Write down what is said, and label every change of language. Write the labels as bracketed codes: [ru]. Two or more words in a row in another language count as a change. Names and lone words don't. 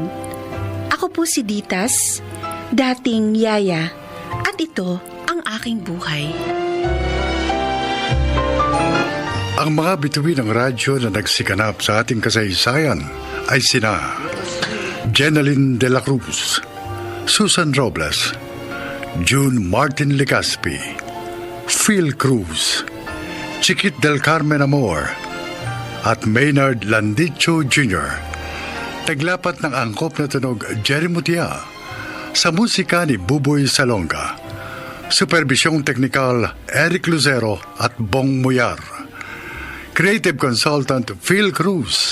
[tl] Ako po si Ditas, dating Yaya, at ito ang aking buhay. Ang mga bituin ng radyo na nagsikanap sa ating kasaysayan ay sina Jeneline de la Cruz, Susan Robles, June Martin Legaspi, Phil Cruz, Chiquit del Carmen Amor, at Maynard Landicho Jr. Taglapat ng angkop na tunog Jerry Mutia sa musika ni Buboy Salonga. Supervisyong teknikal Eric Lucero at Bong Muyar. [en] Creative Consultant Phil Cruz.